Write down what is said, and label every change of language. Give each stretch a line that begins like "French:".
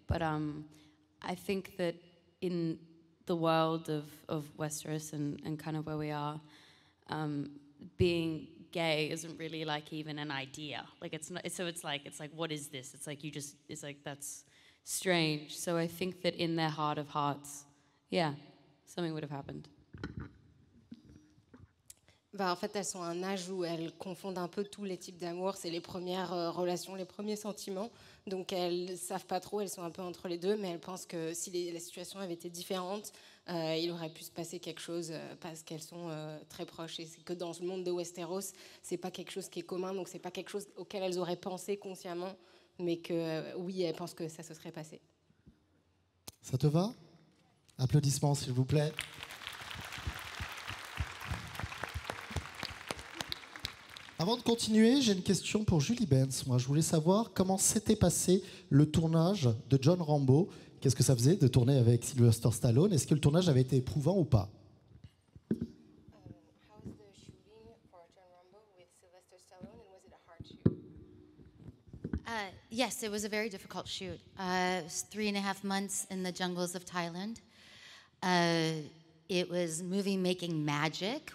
English: But I think that in the world of Westeros and kind of where we are, being gay isn't really like even an idea. Like it's not. So it's like what is this? It's like it's like that's strange. So I think that in their heart of hearts, yeah, something would have happened.
French: En fait, elles sont à un âge où elles confondent un peu tous les types d'amour. C'est les premières relations, les premiers sentiments. Donc, elles ne savent pas trop, elles sont un peu entre les deux, mais elles pensent que si la situation avait été différente, il aurait pu se passer quelque chose parce qu'elles sont très proches. Et c'est que dans le monde de Westeros, c'est pas quelque chose qui est commun, donc c'est pas quelque chose auquel elles auraient pensé consciemment, mais que oui, elles pensent que ça se serait passé. Ça te va? Applaudissements, s'il vous plaît. Avant de continuer, j'ai une question pour Julie Benz. Moi, je voulais savoir comment s'était passé le tournage de John Rambo. Qu'est-ce que ça faisait de tourner avec Sylvester Stallone? Est-ce que le tournage avait été éprouvant ou pas?
English: How was the shooting for John Rambo with Sylvester Stallone, and was it a hard shoot? Yes, it was a very difficult shoot. It was 3.5 months in the jungles of Thailand. It was movie-making magic.